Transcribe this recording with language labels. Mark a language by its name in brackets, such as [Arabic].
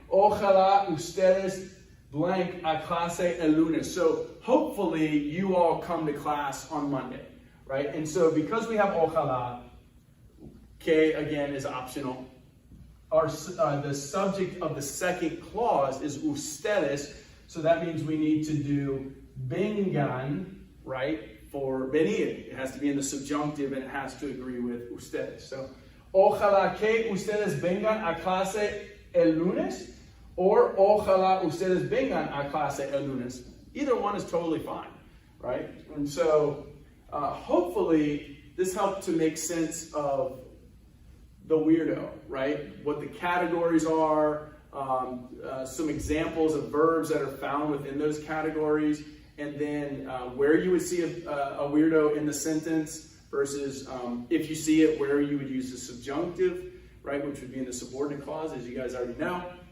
[Spanish] Ojalá ustedes blank a clase el lunes. [English] So hopefully you all come to class on Monday, right? And so because we have ojalá, que again is optional. The subject of the second clause is ustedes, so that means we need to do vengan, right, for venir. It has to be in the subjunctive and it has to agree with ustedes. [Spanish] So, ojalá que ustedes vengan a clase el lunes, or ojalá ustedes vengan a clase el lunes. [English] Either one is totally fine, right? And so, hopefully, this helped to make sense of the weirdo, right? What the categories are, some examples of verbs that are found within those categories, and then where you would see a weirdo in the sentence versus if you see it, where you would use the subjunctive, right, which would be in the subordinate clause, as you guys already know.